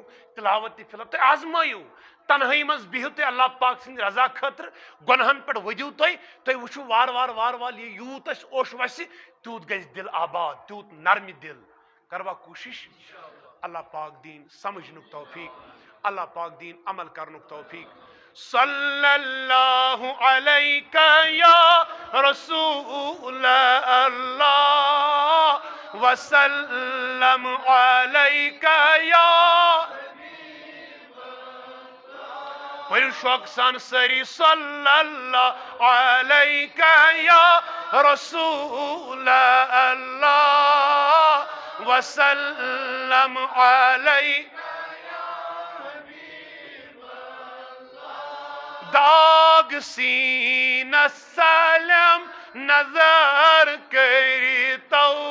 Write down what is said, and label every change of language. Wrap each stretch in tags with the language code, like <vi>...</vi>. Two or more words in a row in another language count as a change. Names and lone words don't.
<ks>تلاوت تہِ فی الحال تُہۍ آزمٲیِو تنہٲیی منٛز بِہِو تُہۍ اللہ پاک سٕنٛدِ رضا خٲطرٕ گۄنہن پٮ۪ٹھ ؤدِو تُہۍ وٕچھِو وارٕ وارٕ یہِ یوٗت اَسہِ اوٚش وسہِ تیوٗت گژھِ دل آباد تیوٗت نرمہِ دل کروا کوٗشش اللہ پاک دین سمجھنُک توفیق اللہ پاک دین عمل کرنُک توفیق</ks> <ar>صلی اللہ علیکہ یا رسول اللہ وسلم علیکہ یا</ar> <ks>پٔرِو شوق سان سٲری</ks> <ar>صلی اللہ علیکہ یا رسول اللہ وسلم علیکہ</ar> <ks>داغ سینس سلم نظر کٔرِتو</ks>